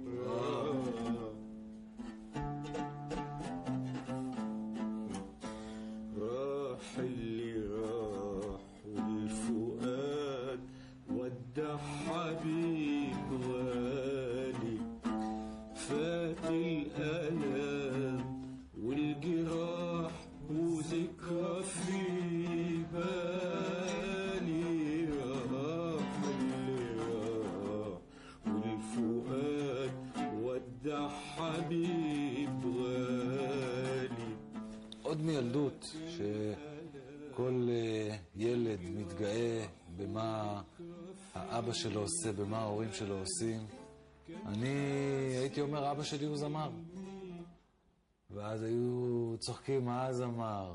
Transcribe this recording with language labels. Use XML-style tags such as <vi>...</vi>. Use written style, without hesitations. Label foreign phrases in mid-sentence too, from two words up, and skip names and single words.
<ar>اللي راح والفؤاد ودع حبيب غالي فات الألم والجراح وذكرى في بالي راح اللي راح والفؤاد ودع حبيب غالي.</ar> <he>עוד מילדות שכל ילד מתגאה במה האבא שלו עושה, במה ההורים שלו עושים. אני הייתי אומר, אבא שלי הוא זמר. ואז היו צוחקים, מה זמר?</he>